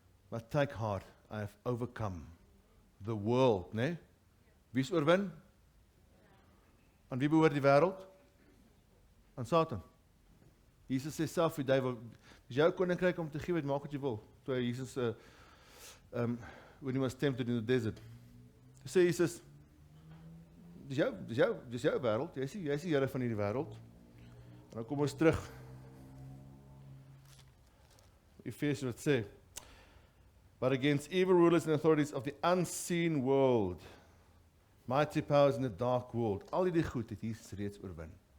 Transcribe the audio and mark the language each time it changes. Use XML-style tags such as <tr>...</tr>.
<en>But take heart, I have overcome the world, né?</en> <af>Wie is oorwin? Aan wie behoort die wêreld? Aan Satan. Jesus sê self vir duiwel, dis jou koninkryk om te gee, maak wat jy wil. Toe</af> <en>Jesus when he was tempted in the desert.</en> <af>Sê Jesus, dis jou wêreld, jy is die Here van hierdie wêreld. En dan kom ons terug. Efesiërs wat sê,</af> <en>but against evil rulers and authorities of the unseen world, mighty powers in the dark world,</en> <af>al die goed het Jesus reeds oorwin.</af>